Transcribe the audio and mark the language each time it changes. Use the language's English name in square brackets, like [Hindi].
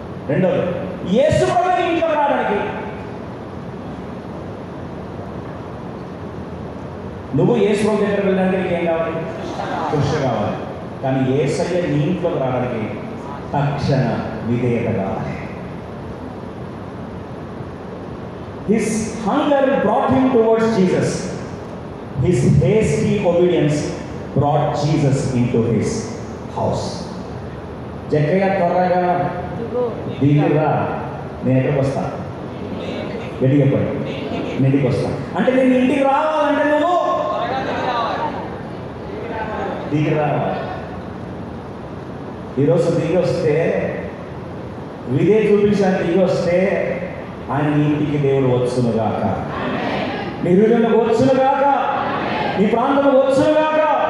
[Telugu] రెండోది, యేసు ప్రభుకి ఇంట్లో రావడానికి నువ్వు యేసు ప్రభు దగ్గర వెళ్ళడానికి నీకు ఏం కావాలి? తృష్ణ కావాలి. కానీ యేసయ్య నీ ఇంట్లోకి రావడానికి తక్షణ విధేయత కావాలి. [English] His hunger brought him towards Jesus. His hasty obedience brought Jesus into his house. [Telugu] జక్కయ్య త్వరగా దిగురా, నేను ఎక్కడికి వస్తా? గట్టి చెప్పండి, నేను ఇంటికి వస్తా. అంటే నేను ఇంటికి రావాలంటే నువ్వు దిగి రావాలి. ఈరోజు దిగి వస్తే, విధే చూపించడానికి దిగి వస్తే ఆయన నీ ఇంటికి దేవుడు వచ్చునుగాక, నీ హృదయంలో వచ్చునుగాక, నీ ప్రాంతంలో వచ్చునుగాక.